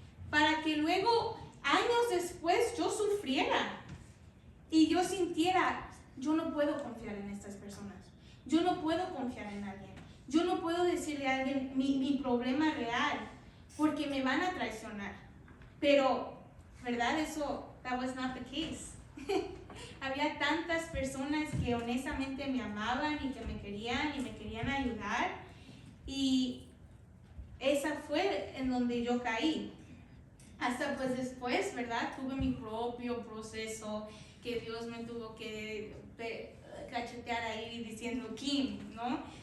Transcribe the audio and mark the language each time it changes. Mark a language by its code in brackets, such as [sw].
[es] Para que luego, años después, yo sufriera. Y yo sintiera, yo no puedo confiar en estas personas. Yo no puedo confiar en alguien. Yo no puedo decirle a alguien mi problema real, porque me van a traicionar. Pero, ¿verdad? Eso, [en] that was not the case. [es] Había tantas personas que honestamente me amaban y que me querían ayudar. Y esa fue en donde yo caí. Hasta pues después, ¿verdad? Tuve mi propio proceso que Dios me tuvo que cachetear ahí diciendo, Kim, ¿no?